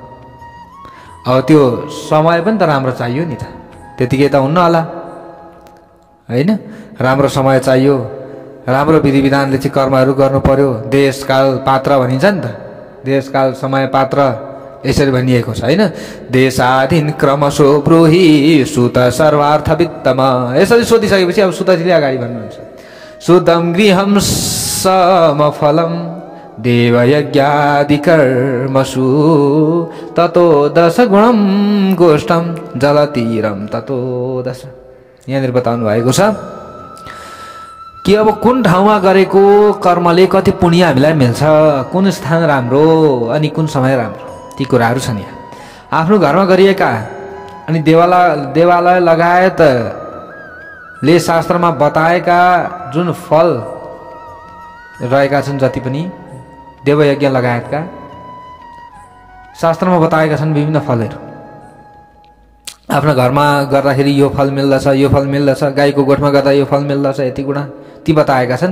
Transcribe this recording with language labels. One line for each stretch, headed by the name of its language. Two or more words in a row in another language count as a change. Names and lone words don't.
Nepali: अब त्यो समय पनि त राम्रो चाहियो नि त, त्यतिकै त हुन्न होला होइन। राम्रो समय चाहियो, राम्रो विधि विधानले चाहिँ कर्महरू गर्नु पर्यो। देश काल पात्र भनिन्छ नि त, देश काल समय पात्र यसरी भनिएको छ होइन।
Sanskrit: देशाधीन क्रमशो ब्रूहि सुत सर्वार्थ वित्तम।
Nepali: यसरी सोधिसकेपछि अब सुतजीले अगाडि भन्नुहुन्छ
Sanskrit: शुद्धम गृहम समफलम देवयज्ञादि कर्मसु ततो दश गुणम गोष्ठम जलतीरम ततो दश।
Nepali: यहाँनिर बताउनु भएको छ कि अब कुन ठाउँमा गरेको कर्मले कति पुण्य हामीलाई मिल्छ, कुन स्थान राम्रो अनि कुन समय राम्रो, ती कुराहरू छन् यहाँ। आफ्नो घरमा गरिएका अनि देवालय लगायतले शास्त्रमा बताएका जुन फल रहेका छन्, जति पनि देवयज्ञ लगायतका शास्त्रमा बताएका छन् विभिन्न फलहरू, आफ्नो घरमा गर्दाखेरि यो फल मिल्दछ, यो फल मिल्दछ, गाईको गोठमा गर्दा यो फल मिल्दछ, यति गुणा ती बताएका छन्।